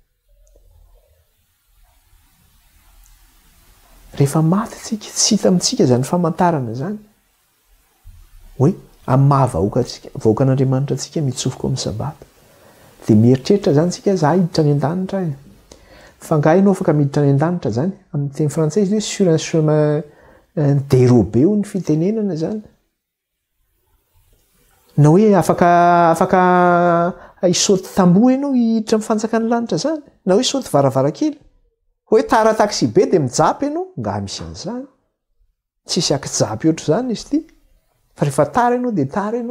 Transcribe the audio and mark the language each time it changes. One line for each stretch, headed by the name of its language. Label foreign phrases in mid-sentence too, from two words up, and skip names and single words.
Malagasy: Rehefa maty tsika, tsy hita amintsika zany famantarana zany. Hoe amin'ny mahavahoakan'Andriamanitra tsika mitsofoka amin'ny sabata. Dia mieritreritra zany tsika za hiditra any an-danitra. Fa nga ianao afaka miditra any an-danitra zany. Amin'ny teny frantsay izy hoe
French: sur un chemin dérobé
Malagasy: ny fitenenana zany. Na hoe afaka hisaoty tamboho ianao hiditra mifantsaka ny lanitra zany. Na hoe hisaoty varavarakely. Hoe tara taxi be dia mijapy ianao, nga misy an'izany. Tsisy akijapy ohatr' zany izy ity. Fa rehefa tara ianao dia tara ianao.